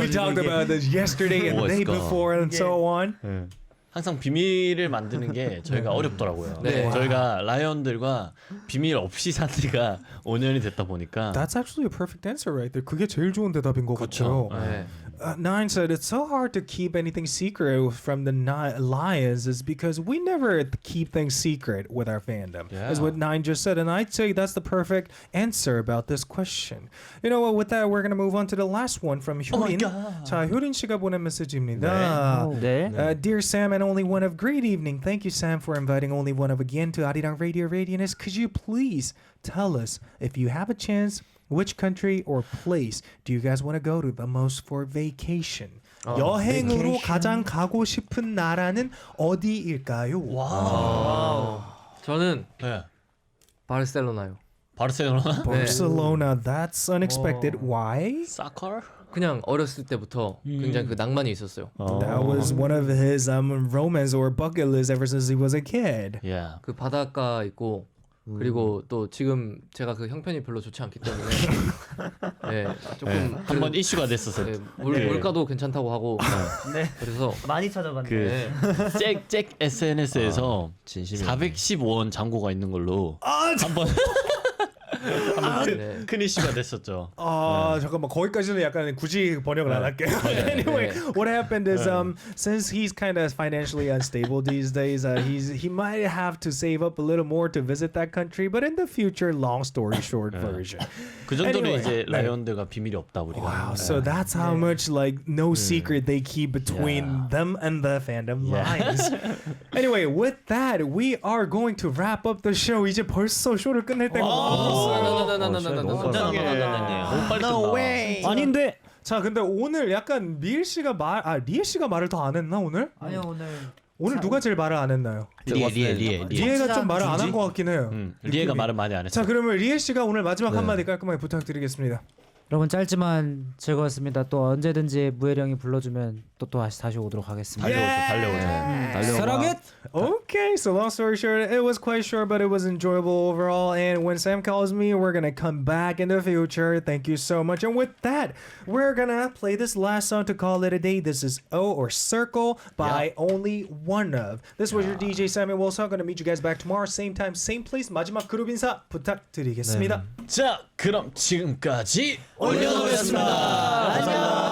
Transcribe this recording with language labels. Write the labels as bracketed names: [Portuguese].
[English] We talked about this yesterday and the day before, and so on. [Korean] 항상 비밀을 만드는 게 저희가 어렵더라고요. 네. 저희가 라이언들과 비밀 없이 산 지가 5년이 됐다 보니까. [English] That's actually a perfect answer right there. [Korean] 그게 제일 좋은 대답인 것 같아요. 네. [English] Nine said it's so hard to keep anything secret from the Lions is because we never keep things secret with our fandom. Yeah. Is what Nine just said, and I'd say that's the perfect answer about this question. You know what? With that, we're gonna move on to the last one from 효린. [Korean] 자, 효린 씨가 보낸 메시지입니다. 네. [English] Dear Sam and Only One of, great evening. Thank you, Sam, for inviting Only One of again to ARIRANG Radio Radioness. Could you please tell us, if you have a chance, which country or place do you guys want to go to the most for vacation? [Korean] 여행으로 가장 가고 싶은 나라는 어디일까요? 저는 네. 바르셀로나요. 바르셀로나? [English] Barcelona. That's unexpected. Why? [Korean] 사커? 그냥 어렸을 때부터 굉장히 그 낭만이 있었어요. [English] That was one of his romance or bucket list ever since he was a kid. Yeah. [Korean] 그 바닷가 있고 그리고 또 지금 제가 그 형편이 별로 좋지 않기 때문에 네, 조금 한번 이슈가 됐었어요. 네, 물가도 괜찮다고 하고 네. 그래서 많이 찾아봤는데. 잭 SNS에서 415원 잔고가 있는 걸로 한번 네. 큰 이슈가 됐었죠. 잠깐만 거기까지는 약간 굳이 번역을 안 할게요. [English] Anyway, what happened is since he's kind of financially unstable these days, he might have to save up a little more to visit that country. But in the future, long story short version. [Korean] 그 정도로 [English] Anyway, [Korean] 이제 네. 라이언들과 비밀이 없다 우리가. [English] Wow, so that's how much like no secret they keep between them and the fandom lines. Anyway, with that, we are going to wrap up the show. [Korean] 이제 벌써 쇼를 끝낼 때가 왔어요. 너무 빨리 끝나. 아닌데. 자, 근데 오늘 약간 리엘 씨가 말을 더 안 했나 오늘? 아니요 오늘 누가 제일 말을 안 했나요? 리에. 리에가 좀 말을 안 한 것 같긴 해요. 리에가 말을 많이 안 했어. 자, 그러면 리엘 씨가 오늘 마지막 한마디 깔끔하게 부탁드리겠습니다. 여러분 짧지만 즐거웠습니다. 또 언제든지 무혜령이 불러주면 또 다시 오도록 하겠습니다. 달려오죠. 사랑해. [English] Okay, so long story short, it was quite short, but it was enjoyable overall. And when Sam calls me, we're gonna come back in the future. Thank you so much. And with that, we're gonna play this last song to call it a day. This is O or Circle by OnlyOneOf. This was your DJ Simon Wilson. Gonna meet you guys back tomorrow, same time, same place. [Korean] 마지막 그룹 인사 부탁드리겠습니다. 자, 그럼 지금까지 온리원오브였습니다.